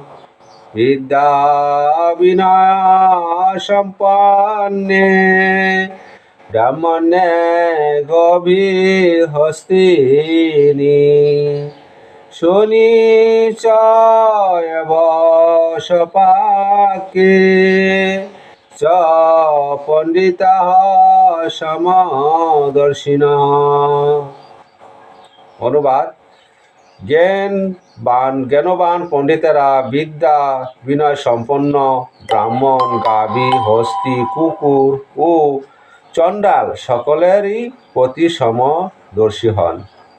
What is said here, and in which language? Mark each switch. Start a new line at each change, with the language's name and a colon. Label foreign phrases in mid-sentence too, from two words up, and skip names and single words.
Sanskrit: विद्या विनय संपन्ने ब्राह्मणे गविहस्तिनि सुनिचैव सपाके च पंडिताः समदर्शिनः। अनुवाद।
Bangla: জ্ঞানবান পণ্ডিতেরা বিদ্যা বিনয় সম্পন্ন ব্রাহ্মণ গাভী হস্তি কুকুর ও চণ্ডাল সকলেরই প্রতি সমদর্শী হন।